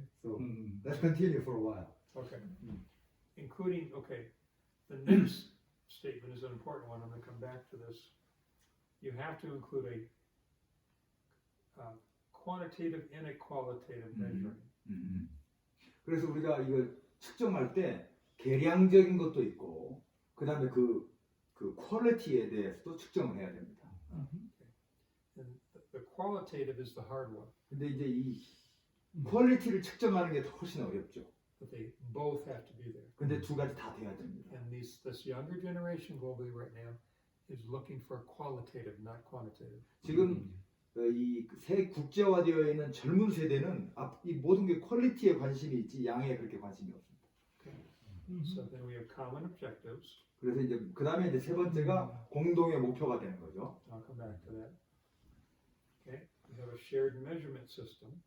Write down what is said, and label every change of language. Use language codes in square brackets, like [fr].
[en] So let's continue for a while. Okay. Including, the next statement is an important one. I'm going to come back to this. You have to include a quantitative and a qualitative measuring. [ko] 그래서 우리가 이걸 측정할 때 계량적인 것도 있고, 그 다음에 그 그 퀄리티에 대해서도 측정을 해야 됩니다. [en] And the qualitative is the hard one, [ko] 근데 이제 이 퀄리티를 측정하는 게 훨씬 어렵죠. [en] but they both have to be there. [ko] 근데 두 가지 다 돼야 됩니다. [en] And this younger generation globally right now is looking for qualitative, not quantitative. [ko] 지금 이 새 국제화되어 있는 젊은 세대는 이 모든 게 퀄리티에 관심이 있지 양에 그렇게 관심이 없습니다. [en] So then we have common objectives. [ko] 그래서 이제 그 다음에 이제 세 번째가 공동의 목표가 되는 거죠. [en] I'll come back to that. Okay, we have a shared measurement system.